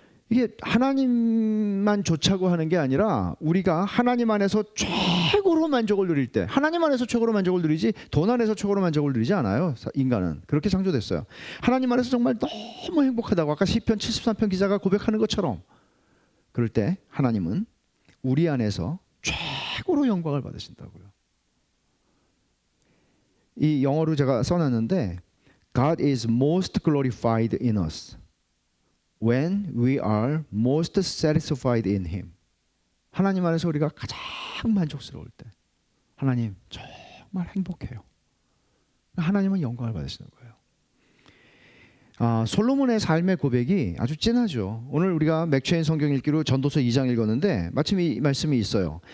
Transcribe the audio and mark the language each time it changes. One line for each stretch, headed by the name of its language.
Korean: 이게 하나님만 좋자고 하는 게 아니라 우리가 하나님 안에서 최고로 만족을 누릴 때 하나님 안에서 최고로 만족을 누리지 돈 안에서 최고로 만족을 누리지 않아요. 인간은 그렇게 창조됐어요. 하나님 안에서 정말 너무 행복하다고 아까 시편 73편 기자가 고백하는 것처럼 그럴 때 하나님은 우리 안에서 최고로 영광을 받으신다고요. 이 영어로 제가 써놨는데
English: God is most glorified in us. when we are most satisfied in Him.
Korean: 하나님 안에서 우리가 가장 만족스러울 때 하나님 정말 행복해요. 하나님은 영광을 받으시는 거예요. 솔로몬의 삶의 고백이 아주 진하죠. 오늘 우리가 맥체인 성경 읽기로 전도서 2장 읽었는데 마침 이 말씀이 있어요.